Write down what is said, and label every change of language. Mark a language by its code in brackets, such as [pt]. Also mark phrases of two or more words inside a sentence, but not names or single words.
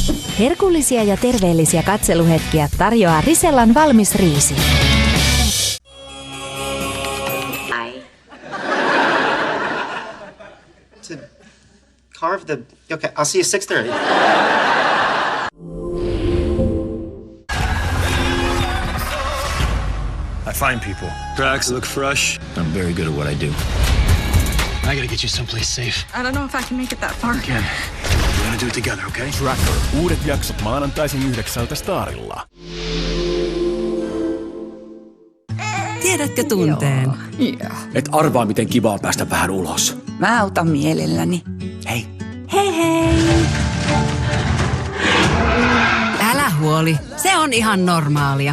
[fi] Herkullisia ja terveellisiä katseluhetkiä tarjoaa Risellan valmis riisi. [en] To carve the... Okay, I'll see you 6:30. I find people. Tracks look fresh. I'm very good at what I do. I gotta get you someplace safe. I don't know if I can make it that far. You can. We're gonna do it together, okay? Tracker. [fi] Uudet jaksot maanantaisin 9 Starilla. Tiedätkö tunteen? Joo. Et arvaa, miten kivaa päästä vähän ulos. Mä autan mielelläni. Hei. Hei hei! Älä huoli, se on ihan normaalia.